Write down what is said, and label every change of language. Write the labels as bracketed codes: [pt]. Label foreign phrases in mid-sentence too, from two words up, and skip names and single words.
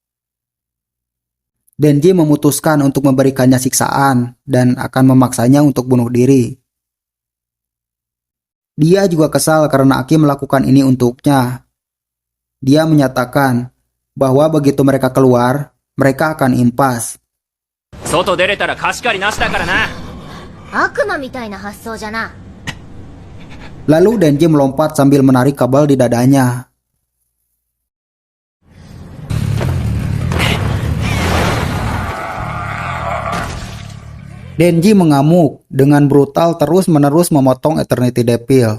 [id] Denji memutuskan untuk memberikannya siksaan dan akan memaksanya untuk bunuh diri. Dia juga kesal karena Aki melakukan ini untuknya. Dia menyatakan bahwa begitu mereka keluar, mereka akan impas. [ja] 外出れたら貸し借りなしだからな。悪魔みたいな発想じゃな。 [id] Lalu Denji melompat sambil menarik kabel di dadanya. Denji mengamuk dengan brutal terus-menerus memotong Eternity Devil.